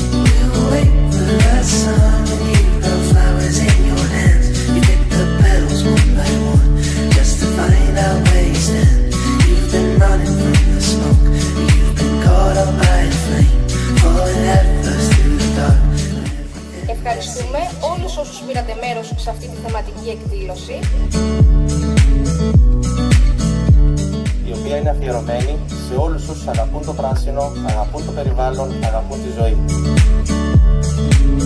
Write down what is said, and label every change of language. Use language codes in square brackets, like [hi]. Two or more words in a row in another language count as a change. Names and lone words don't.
[en] We'll wait for the sun when you've got flowers in your hands. You pick the petals one by one, just to find out where you stand. You've been running from the smoke, you've been caught up by the flame, falling headfirst through the dark. [el] Ευχαριστούμε όλους όσους πήρατε μέρος σε αυτή τη θεματική εκδήλωση, η οποία είναι αφιερωμένη σε όλους όσους αγαπούν το πράσινο, αγαπούν το περιβάλλον, αγαπούν τη ζωή.